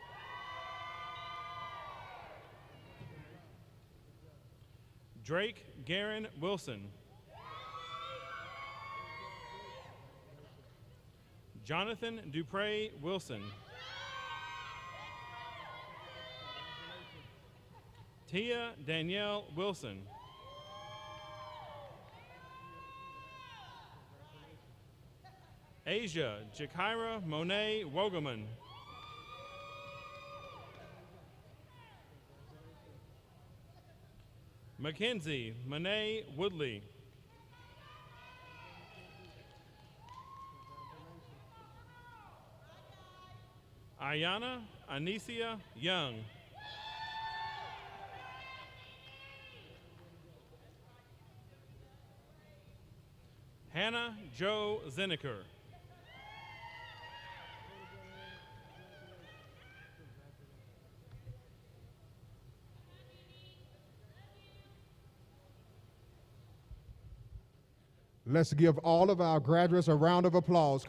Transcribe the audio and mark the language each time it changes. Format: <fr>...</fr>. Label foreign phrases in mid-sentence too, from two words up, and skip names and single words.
<en>Drake Garen Wilson. Jonathan Dupre Wilson. Tia Danielle Wilson. Asia Jakira Monet Wogelman. Mackenzie Monet Woodley. Ayana Anicia Young. Hannah Jo Zinniker. Let's give all of our graduates a round of applause.</en>